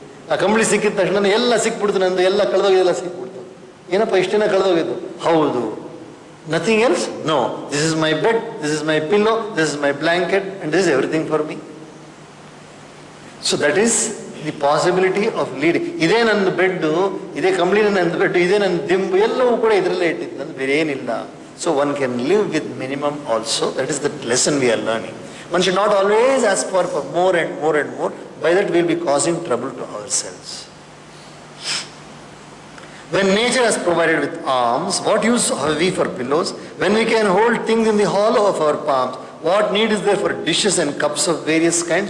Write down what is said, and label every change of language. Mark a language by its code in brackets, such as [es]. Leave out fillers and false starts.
[kn] ಆ ಕಂಬಳಿ ಸಿಕ್ಕಿದ ತಕ್ಷಣ ಎಲ್ಲ ಸಿಕ್ಬಿಡ್ತು, ನಂದು ಎಲ್ಲ ಕಳೆದೋಗಿದೆಲ್ಲ ಸಿಕ್ಬಿಡ್ತು. ಏನಪ್ಪ ಇಷ್ಟೇನ ಕಳೆದೋಗಿದ್ದು? ಹೌದು. [en] Nothing else? No. This is my bed, this is my pillow, this is my blanket, and this is everything for me. So that is the possibility of leading. [kn] ಇದೇ ನನ್ನ ಬೆಡ್ಡು, ಇದೇ ಕಂಬಳಿ ನನ್ನ ಬೆಡ್ಡು, ಇದೇ ನನ್ನ ದಿಂಬು, ಎಲ್ಲವೂ ಕೂಡ ಇದರಲ್ಲೇ ಇಟ್ಟಿದ್ದು, ನನ್ನ ಬೇರೆ ಏನಿಲ್ಲ. [en] So one can live with minimum also. That is the lesson we are learning. One should not always ask for more and more and more. By that we will be causing trouble to ourselves. When nature has provided with arms, what use have we for pillows? When we can hold things in the hollow of our palms, what need is there for dishes and cups of various kinds?